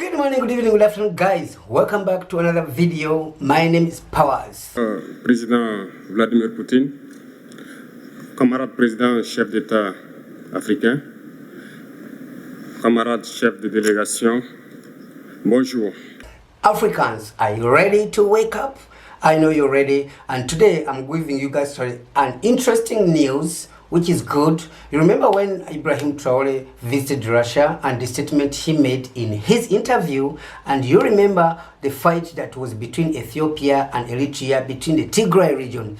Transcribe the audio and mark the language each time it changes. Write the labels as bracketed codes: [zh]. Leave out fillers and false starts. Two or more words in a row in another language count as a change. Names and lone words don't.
[en] Good morning, good evening, good afternoon, guys. Welcome back to another video. My name is Powers. [fr] Président Vladimir Poutine, camarade président chef d'État africain, camarade chef de délégation, bonjour. [en] Africans, are you ready to wake up? I know you're ready, and today I'm giving you guys an interesting news, which is good. You remember when Ibrahim Traore visited Russia and the statement he made in his interview, and you remember the fight that was between Ethiopia and Eritrea, between the Tigray region.